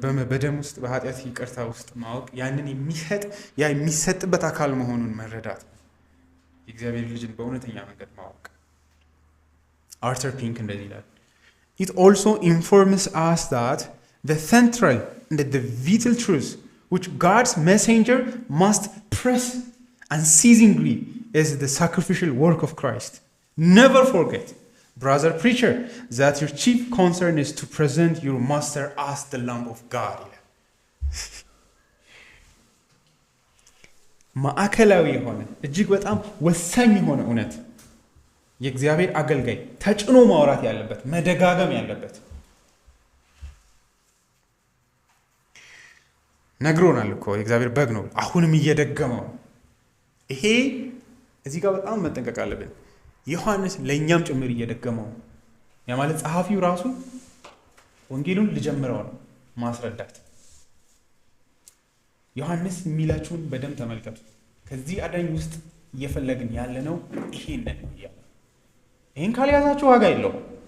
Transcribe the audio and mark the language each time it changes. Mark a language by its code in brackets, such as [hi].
[am] በደም ውስጥ በኃጢአት ይቅርታ ውስጥ ማወቅ ያንን የሚሰጥበት አካል መሆኑን መረዳት፣ የእግዚአብሔር ልጅን በእውነተኛ መንገድ ማወቅ። አርተር ፒንክ እንደዚህ ይላል፣ [en] It also informs us that the central and the vital truth which God's messenger must press unceasingly is the sacrificial work of Christ. Never forget, brother preacher, that your chief concern is to present your master as the Lamb of God. [am] ማዕከላዊ የሆነ እጅግ በጣም ወሳኝ የሆነ እውነት የእግዚአብሔር አገልጋይ ተጭኖ ማውራት ያለበት መደጋገም ያለበት ነግሮናል እኮ የእግዚአብሔር በግ ነው። አሁንም እየደገመው ይሄ እዚህ ጋር በጣም መጠንቀቅ አለብን። ዮሐንስ ለእኛም ጭምር እየደገመው ያ ማለት ጸሐፊው ራሱ ወንጌሉን ልጀምረው ነው ማስረዳት። ዮሐንስ የሚላችሁን በደንብ ተመልከቱ። ከዚህ አዳኝ ውስጥ እየፈለግን ያለነው ይሄንን ነው ያለው። ይሄን ካልያዛችሁ ዋጋ የለውም።